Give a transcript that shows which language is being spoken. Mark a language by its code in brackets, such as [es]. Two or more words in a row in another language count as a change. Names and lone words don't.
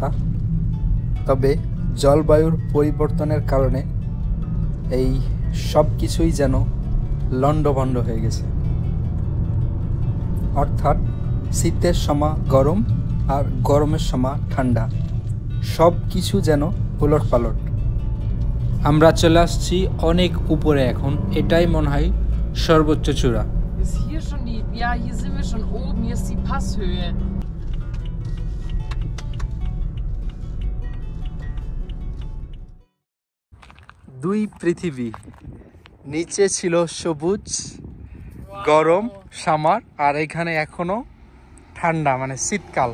[bn] তবে জলবায়ুর পরিবর্তনের কারণে এই সব কিছুই যেন লণ্ডভণ্ড হয়ে গেছে। অর্থাৎ শীতের সময় গরম আর গরমের সময় ঠান্ডা, সব কিছু যেন উলটপালট। আমরা চলে আসছি অনেক উপরে এখন, এটাই মনে হয় সর্বোচ্চ চূড়া। [de] Ist hier schon die. Ja, hier sind wir schon oben. Hier ist die Passhöhe. [bn] দুই পৃথিবী, নিচে ছিল সবুজ গরম সামার, আর এখানে এখনো ঠান্ডা, মানে শীতকাল।